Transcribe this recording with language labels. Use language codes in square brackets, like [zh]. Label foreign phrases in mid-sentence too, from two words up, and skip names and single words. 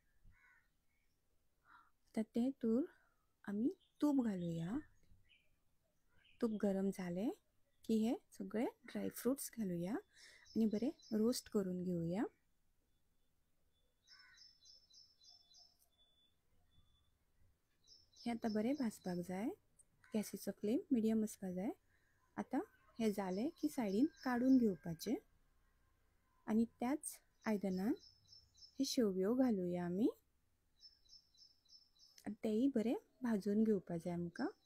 [mr] तर ते तूर आम्ही तूप घालूया. तूप गरम झाले की हे सगळे ड्रायफ्रूट्स घालूया आणि बरे रोस्ट करून घेऊया. [kok] हे आता बरे भाजपाक जाय. गॅसीचो फ्लेम मिडियम आसपाक जाय. आता हे झाले की सायडीन काढून घेवपाचे आणि त्याच आयदनान हे शेवयो घालूया आम्ही. तेही बरे भाजून घेवपाचे आमकां.